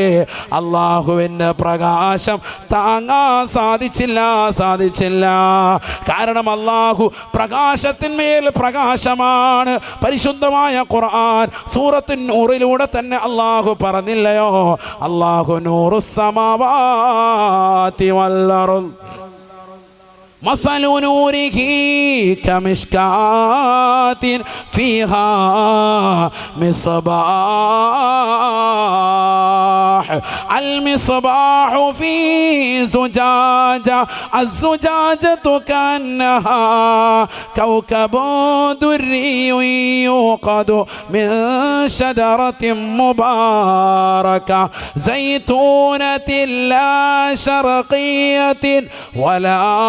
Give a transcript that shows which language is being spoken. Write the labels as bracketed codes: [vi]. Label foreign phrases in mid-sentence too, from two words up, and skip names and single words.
[ml] അള്ളാഹുവിൻ്റെ പ്രകാശം താങ്ങാൻ സാധിച്ചില്ല. കാരണം അള്ളാഹു പ്രകാശത്തിന്മേൽ പ്രകാശമാണ്. പരിശുദ്ധമായ ഖുർആൻ സൂറത്തു നൂറിലൂടെ തന്നെ അള്ളാഹു പറഞ്ഞില്ലയോ, [ar] الله نور السماوات والأرض مثل نوره كمشكاة فيها مصباح. المصباح في زجاجة، الزجاجة كأنها كوكب دري يوقد من شجرة مباركة زيتونة لا شرقية ولا